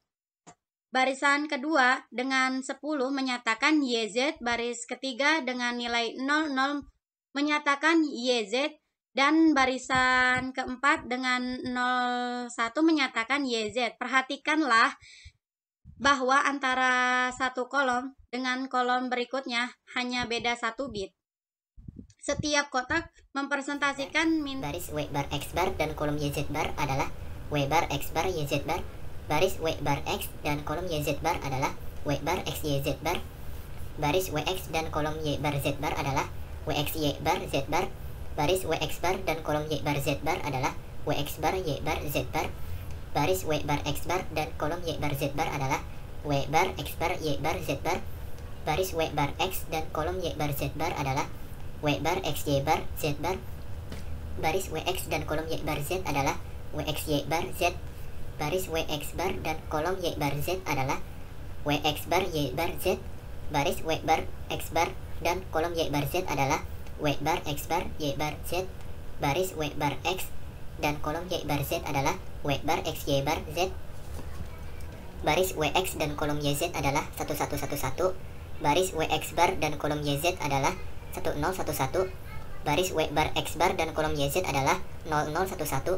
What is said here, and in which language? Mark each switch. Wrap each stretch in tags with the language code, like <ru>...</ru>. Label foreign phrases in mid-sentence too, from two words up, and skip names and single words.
<id>Barisan kedua dengan 10 menyatakan YZ, baris ketiga dengan nilai 00 menyatakan YZ, dan barisan keempat dengan 01 menyatakan YZ. Perhatikanlah bahwa antara satu kolom dengan kolom berikutnya hanya beda 1 bit. Setiap kotak mempresentasikan baris W bar X bar dan kolom YZ bar adalah W bar X bar YZ bar. Baris W bar X dan kolom YZ bar adalah W bar X YZ bar. Baris WX dan kolom Y bar Z bar adalah WX Y bar Z bar. Baris WX bar dan kolom Y bar Z bar adalah WX bar Y bar Z bar. Baris W bar X bar dan kolom Y bar Z bar adalah W bar X bar Y bar Z bar. Baris W bar X dan kolom Y bar Z bar adalah W bar X Y bar Z bar. Baris WX dan kolom Y bar Z adalah WX Y bar Z. Baris WX bar dan kolom Y bar Z adalah WX bar Y bar Z. Baris W bar X bar dan kolom Y bar Z adalah W bar X bar Y bar Z. Baris W bar X dan kolom Y bar Z adalah W bar X Y bar Z. Baris WX dan kolom YZ adalah 1111. Baris WX bar dan kolom YZ adalah 1011. Baris W bar X bar dan kolom YZ adalah 0011.</id>